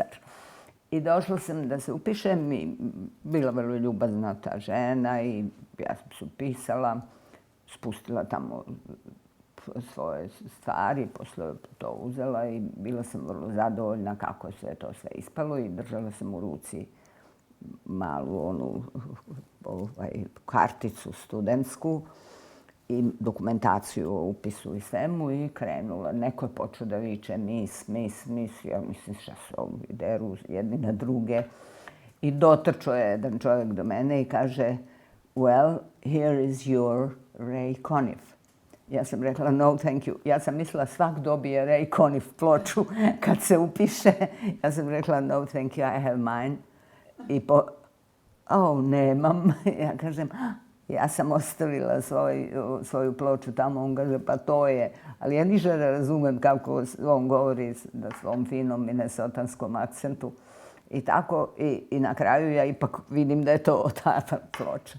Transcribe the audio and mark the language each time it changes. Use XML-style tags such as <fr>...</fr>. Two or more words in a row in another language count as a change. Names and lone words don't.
<sr>I došla sam da se upišem i bila vrlo ljubazna ta žena i ja sam se upisala, spustila tamo svoje stvari, posle to uzela i bila sam vrlo zadovoljna kako je sve to ispalo i držala sam u ruci malu onu karticu studentsku i dokumentaciju o upisu i svemu i krenula. Neko je počeo da viče mis. Ja mislim šta se ovi deru jedni na druge. I dotrčao je jedan čovjek do mene i kaže</sr> <en>well, here is your Ray Conniff.</en> <sr>Ja sam rekla</sr> <en>no thank you.</en> <sr>Ja sam mislila svak dobije Ray Conniff ploču kad se upiše. Ja sam rekla</sr> <en>no thank you, I have mine.</en> <sr>I nemam. Ja kažem, Ja sam ostavila svoju ploču tamo, on kaže pa to je, ali ja ništa ne razumem kako on govori na svom finom minnesotanskom akcentu. I tako, i na kraju ja ipak vidim da je to ta ploča.</sr>